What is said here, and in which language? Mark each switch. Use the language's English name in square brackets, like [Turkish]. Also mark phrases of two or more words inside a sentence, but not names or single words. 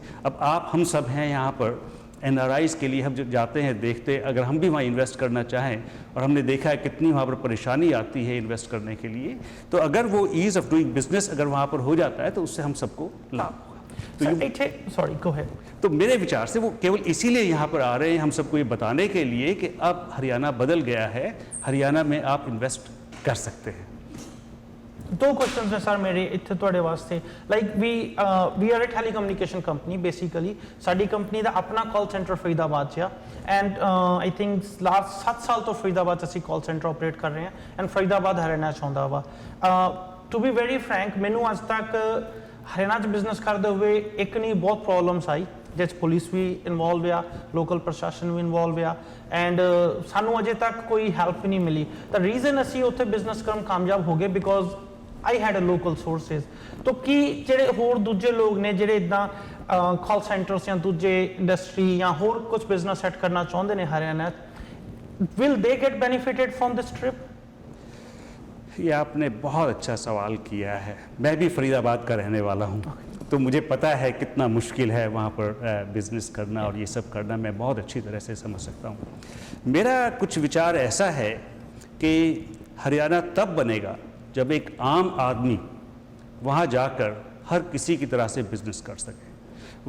[Hindi] अब आप हम सब हैं यहाँ पर NRIs के लिए, हम जब जाते हैं देखते, अगर हम भी वहाँ इन्वेस्ट करना चाहें, और हमने देखा है कितनी वहाँ पर परेशानी आती है इन्वेस्ट करने के लिए, तो अगर वो [English] ease of doing business [Hindi] अगर वहाँ पर हो जाता है तो उससे हम सबको लाभ होगा। तो [English] Sorry, go ahead. [Hindi] तो मेरे विचार से वो केवल इसीलिए यहाँ पर आ रहे हैं, हम सबको ये बताने के लिए कि अब हरियाणा बदल गया है, हरियाणा में आप इन्वेस्ट कर सकते हैं। [Punjabi] ਦੋ ਕੁਐਸਚਨਸ ਨੇ ਸਰ ਮੇਰੇ ਇੱਥੇ ਤੁਹਾਡੇ ਵਾਸਤੇ। [English] Like we are a telecommunication company basically. [Punjabi] ਸਾਡੀ ਕੰਪਨੀ ਦਾ ਆਪਣਾ [English] call centre [Punjabi] ਫਰੀਦਾਬਾਦ 'ਚ ਆ, [English] and I think last 7 [Punjabi] ਸਾਲ ਤੋਂ ਫਰੀਦਾਬਾਦ 'ਚ ਅਸੀਂ [English] call centre [Punjabi] ਆਪਰੇਟ ਕਰ ਰਹੇ ਹਾਂ, ਐਂਡ ਫਰੀਦਾਬਾਦ ਹਰਿਆਣਾ 'ਚ ਆਉਂਦਾ ਵਾ। [English] To be very frank, [Punjabi] ਮੈਨੂੰ ਅੱਜ ਤੱਕ ਹਰਿਆਣਾ 'ਚ ਬਿਜ਼ਨਸ ਕਰਦੇ ਹੋਏ ਇੱਕ ਨਹੀਂ ਬਹੁਤ ਪ੍ਰੋਬਲਮਸ ਆਈ, ਜਿਸ ਪੁਲਿਸ ਵੀ ਇਨਵੋਲਵ ਆ, ਲੋਕਲ ਪ੍ਰਸ਼ਾਸਨ ਵੀ ਇਨਵੋਲਵ ਆ, ਐਂਡ ਸਾਨੂੰ ਅਜੇ ਤੱਕ ਕੋਈ ਹੈਲਪ ਵੀ ਨਹੀਂ ਮਿਲੀ। ਤਾਂ ਰੀਜ਼ਨ ਅਸੀਂ ਉੱਥੇ ਬਿਜ਼ਨਸ ਕਰਨ ਕਾਮਯਾਬ ਹੋ ਗਏ [English] because I had a local sources. [Punjabi] तो ਕੀ ਜਿਹੜੇ ਹੋਰ ਦੂਜੇ ਲੋਕ ਨੇ ਜਿਹੜੇ ਇਦਾਂ [English] call centres [Punjabi] ਜਾਂ ਦੂਜੇ ਇੰਡਸਟਰੀ ਜਾਂ ਹੋਰ ਕੁਝ ਬਿਜ਼ਨਸ ਸੈਟ ਕਰਨਾ ਚਾਹੁੰਦੇ ਨੇ ਹਰਿਆਣਾ, [English] will they get benefited from this trip? [Hindi] ये आपने बहुत अच्छा सवाल किया है। मैं भी फरीदाबाद का रहने वाला हूँ, तो मुझे पता है कितना मुश्किल है वहाँ पर बिज़नेस करना और ये सब करना, मैं बहुत अच्छी तरह से समझ सकता हूँ। मेरा कुछ विचार ऐसा है कि हरियाणा तब बनेगा जब एक आम आदमी वहाँ जाकर हर किसी की तरह से बिज़नेस कर सके।